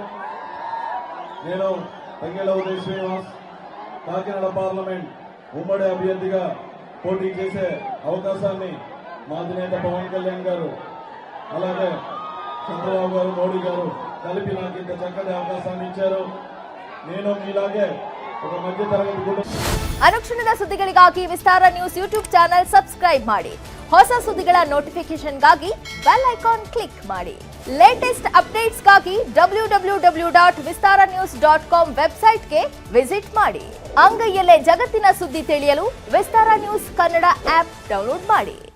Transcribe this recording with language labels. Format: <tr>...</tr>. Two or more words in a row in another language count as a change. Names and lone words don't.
<te>నేను తంగెళ్ళ ఉదయ శ్రీనివాస్ కాకినాడ పార్లమెంట్ ఉమ్మడి అభ్యర్థిగా పోటీ చేసే అవకాశాన్ని మా అధినేత పవన్ కళ్యాణ్ గారు అలాగే చంద్రబాబు గారు మోడీ గారు కలిపి నాకు ఇంత చక్కటి అవకాశాన్ని ఇచ్చారు. నేను మీలాగే ఒక మధ్య తరగతి కుటుంబం.</te> <kn>ಅನುಕ್ಷಣದ ಸುದ್ದಿಗಳಿಗಾಗಿ ವಿಸ್ತಾರ ನ್ಯೂಸ್</kn> <en>YouTube channel</en> <kn>ಸಬ್ಸ್ಕ್ರೈಬ್ ಮಾಡಿ. ಹೊಸ ಸುದ್ದಿಗಳ ನೋಟಿಫಿಕೇಶನ್ಗಾಗಿ</kn> <en>bell icon click</en> <kn>ಮಾಡಿ. ಲೇಟೆಸ್ಟ್ ಅಪ್ಡೇಟ್ಸ್ಗಾಗಿ www.vistaranews.com ವೆಬ್ಸೈಟ್ಗೆ ವಿಸಿಟ್ ಮಾಡಿ. ಅಂಗೈಯಲ್ಲೇ ಜಗತ್ತಿನ ಸುದ್ದಿ ತಿಳಿಯಲು ವಿಸ್ತಾರ ನ್ಯೂಸ್ ಕನ್ನಡ ಆಪ್ ಡೌನ್ಲೋಡ್ ಮಾಡಿ.</kn>